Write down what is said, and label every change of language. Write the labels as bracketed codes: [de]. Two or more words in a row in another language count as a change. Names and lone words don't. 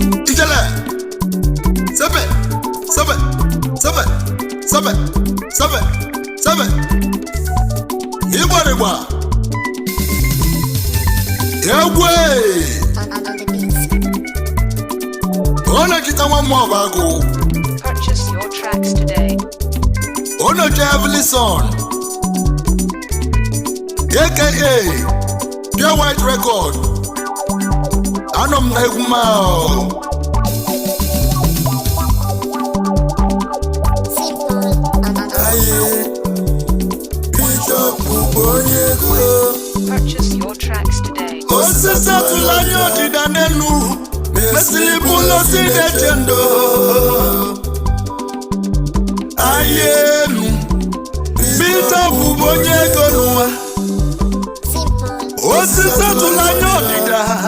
[ig] Ijele! Sebe! Sebe! Sebe! Sebe! Sebe! Sebe! Igbarigba! Egwe! Ọ na-ekita nwa mmụọ bụ agụ. [en] Purchase your tracks today. [ig] Ọ na-eche [en] Heavenly Son. A K A Pure White Record. [ig] Anọ m na egwu m ahụ. Aye. Bishop bụ onye ego. [en] Purchase your tracks today. [ig] Osisi atụla anya ọdịda n'enu. Mesịrị bụ ụlọ si na-eche ndụ. Aye enu. Bishop bụ onye ego n'ụwa. Osisi atụla anya ọdịda.